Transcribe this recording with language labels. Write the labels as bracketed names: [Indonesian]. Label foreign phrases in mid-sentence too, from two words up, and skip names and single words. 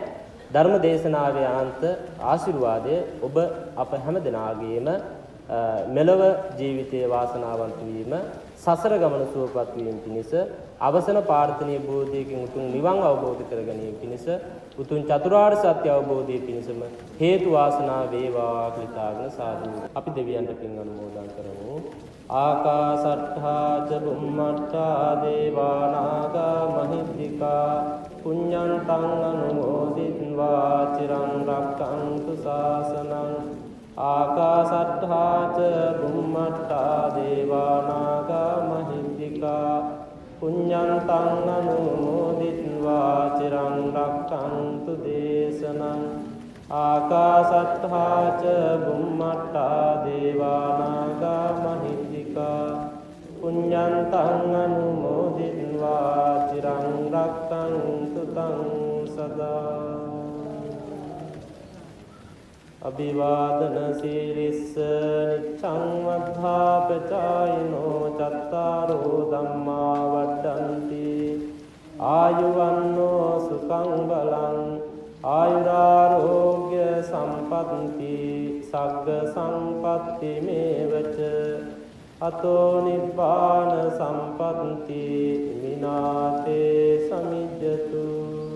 [Sinhala] ධර්ම දේශනාවේ අනන්ත ආශිර්වාදය ඔබ අප හැම දෙනාගේම මෙලව ජීවිතයේ වාසනාවන්ත වීම සසර ගමන සුවපත් වීම පිණිස අවසන ප්‍රාර්ථනීය බෝධියකින් උතුම් නිවන් අවබෝධ කර ගැනීම පිණිස උතුම් චතුරාර්ය සත්‍ය අවබෝධය පිණිසම හේතු වාසනා වේවා කියලා සාදු අපි දෙවියන්ට පින් අනුමෝදන් කරමු. [Pali] ආකාසට්ඨා ච බුම්මට්ඨා දේවා නාග මහිද්దికා පුඤ්ඤන්තං අනුමෝදිත්වා චිරං රක්ඛන්තු ශාසනං. ආකාසට්ඨා ච බුම්මට්ඨා දේවා නාග මහිද්దికා පුඤ්ඤන්තං අනුමෝදිත්වා චිරං රක්ඛන්තු දේශනං. ආකාසට්ඨා ච බුම්මට්ඨා දේවා නාග මහිද්దికා පුඤ්ඤන්තං අනුමෝදිත්වා චිරං රක්ඛන්තු තං සදා. අභිවාදන සීලිස්ස නිච්ඡං වද්ධාපචායිනෝ චත්තාරෝ ධම්මා වඩ්ඩන්ති ආයුවන්නෝ සුඛං බලං ආයුරාෝග්‍ය සම්පත්ති සග්ග සම්පත්ති මේවච අතෝ නිබ්බාන සම්පත්ති විනාතේ සමිජ්ජතු.